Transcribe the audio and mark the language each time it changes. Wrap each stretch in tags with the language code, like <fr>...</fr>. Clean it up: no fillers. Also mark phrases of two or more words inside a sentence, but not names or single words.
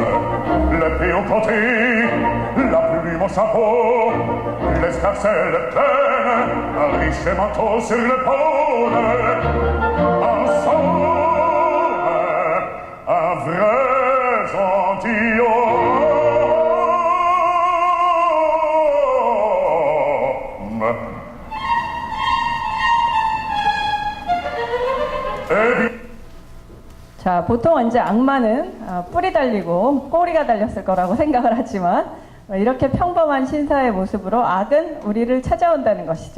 <fr>L'épée au côté, la plume au chapeau, l'escarcelle pleine, un riche manteau sur l'épaule. En somme, un vrai gentilhomme.</fr> <ko>자, 보통 이제 악마는 뿔이 달리고 꼬리가 달렸을 거라고 생각을 하지만 이렇게 평범한 신사의 모습으로 악은 우리를 찾아온다는 것이죠.</ko>